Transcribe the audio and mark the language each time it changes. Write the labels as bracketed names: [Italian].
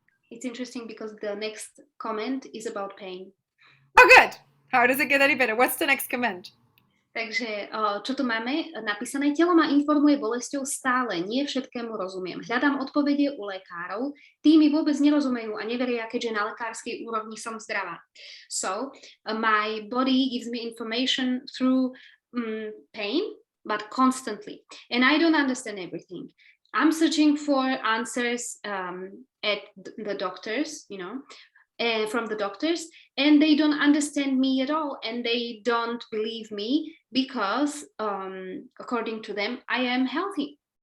[English] It's interesting because the next comment is about pain. Oh, good. How does it get any better? What's the next comment? [Slovak] Takže, čo tu máme napísané? Telo ma informuje bolesťou stále, nie všetkému rozumiem. Hľadám odpovede u lekárov, tí mi vôbec nerozumejú a neveria, keďže na lekárskej úrovni som zdravá. [English] So, my body gives me information through pain, but constantly. And I don't understand everything. I'm searching for answers at the doctors, you know, from the doctors, and they don't understand me at all, and they don't believe me because, according to them, I am healthy.